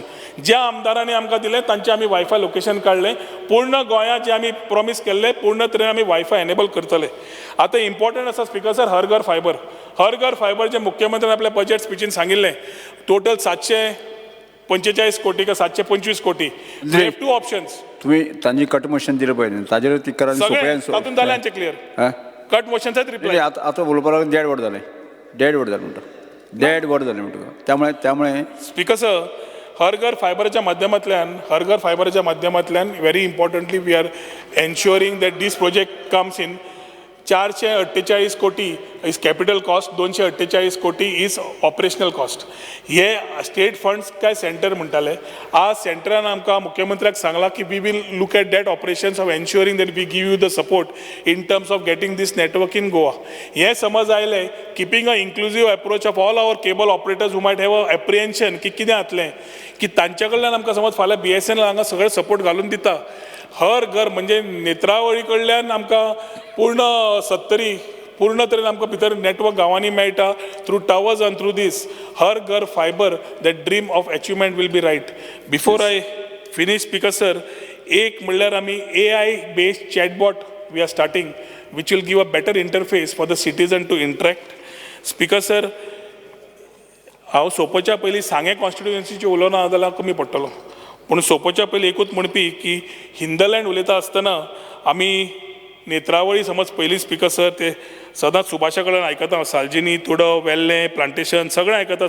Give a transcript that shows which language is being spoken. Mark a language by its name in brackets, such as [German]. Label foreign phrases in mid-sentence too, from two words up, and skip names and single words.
[Konkani] ज्या आमदारांनी आमकां दिलें तांचें आमी [English] WiFi location [Konkani] काडलें. पूर्ण गोंयांत जे आमी प्रॉमीस केल्लें पूर्ण तरेन आमी [English] WiFi enable [Konkani] करतले. आतां इम्पॉर्टंट आसा [English] Speaker sir, [Konkani] हर घर फायबर जे मुख्यमंत्र्यान आपल्या बजेट स्पिचीन सांगिल्लें, टोटल 745 कोटी का 725 कोटी. [English] two options. [Konkani] तुम्ही तांची [English] cut motion [Konkani] दिलं पाहिजे, ताजेर ती करा तातूंत जालें क्लियर. कट मोशनचाच रिप्लाय आता उलोवपाक देड वर जालें म्हणटा, देड वर जालें म्हणटा. [Marathi] त्यामुळे [English] Speaker sir, हर घर फायबरच्या माध्यमांतल्यान very importantly we are ensuring that this project comes in. 448 crore is capital cost, 248 crore is operational cost. [Konkani] हे [English] state funds [Konkani] काय सेंटर म्हणटाले. आज सेंटरान आमकां मुख्यमंत्र्याक सांगला की [English] we will look at that operations of ensuring that we give you the support in terms of getting this network in Goa. [Konkani] हे समज आयलें, [English] keeping a inclusive approach of all our cable operators who might have a apprehension [Konkani] की कितें जातलें, की तांच्या कडल्यान आमकां समज फाल्यां BSNL हांगा सगळें सपोर्ट घालून दिता. हर घर म्हणजे नेत्रावळी कडल्यान आमकां पूर्ण तरेन आमकां भितर नेटवर्क गांवांनी मेळटा [English] through towers and through this [Konkani] हर घर फायबर. [English] that dream of achievement will be right. before I finish Speaker sir, [Konkani] एक म्हणल्यार आमी [English] AI based chatbot we are starting which will give a better interface for the citizen to interact. Speaker sir, [Konkani] हांव सोंपोवच्या पयलीं सांगे कॉन्स्टिट्युएन्सीचे उलोवना जाल्यार कमी पडटलो, पूण सोंपोवच्या पयलीं एकूच म्हणपी की हिंदलँड उलयता आसतना आमी नेत्रावळी समज पयलीं [English] Speaker sir [Konkani] ते सदांच सुभाषा कडल्यान आयकता सालजिनी तुडो वेल्लें प्लांटेशन सगळें आयकता